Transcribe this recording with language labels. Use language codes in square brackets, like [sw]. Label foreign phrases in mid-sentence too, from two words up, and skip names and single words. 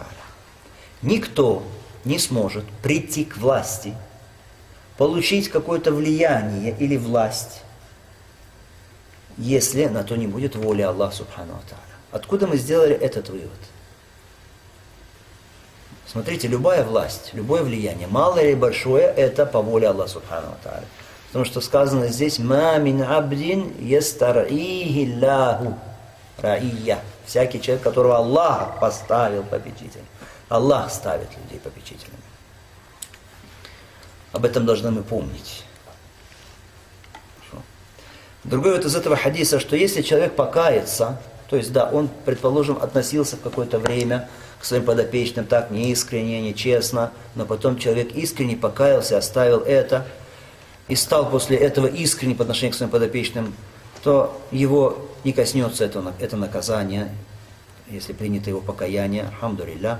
[ru] Никто не сможет прийти к власти, получить какое-то влияние или власть, если на то не будет воли Аллаха [ar] سبحانه وتعالى. [ru] Откуда мы сделали этот вывод? Смотрите, любая власть, любое влияние, малое или большое, это по воле Аллаха [ar] سبحانه وتعالى. [ru] Потому что сказано здесь [ar] «ما من عبد يسترعيه الله رعية». [ru] Всякий человек, которого Аллах поставил попечителем. Аллах ставит людей попечителями. Об этом должны мы помнить. Хорошо. Другой вот из этого хадиса, что если человек покается, то есть да, он, предположим, относился в какое-то время к своим подопечным так неискренне, нечестно, но потом человек искренне покаялся, оставил это, и стал после этого искренне по отношению к своим подопечным, то его не коснется это наказание, если принято его покаяние, альхамдулилля.